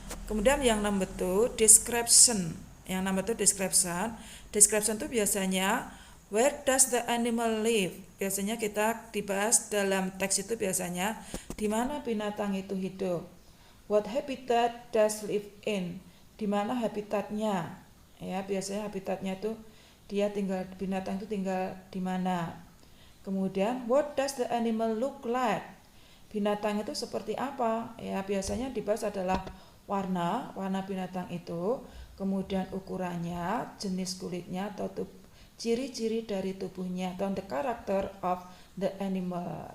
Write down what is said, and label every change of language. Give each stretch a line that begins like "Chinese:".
Indonesian: Kemudian yang number 2 description. Yang number 2 description.
English: Description itu biasanya where does the animal live.
Indonesian: Biasanya kita dibahas dalam teks itu biasanya di mana binatang itu hidup.
English: What habitat does live in.
Indonesian: Di mana habitatnya. Ya, biasanya habitatnya itu binatang itu tinggal di mana.
English: Kemudian what does the animal look like.
Indonesian: Binatang itu seperti apa? Ya, biasanya dibahas adalah warna binatang itu, kemudian ukurannya, jenis kulitnya atau ciri-ciri dari tubuhnya, atau the character of the animal.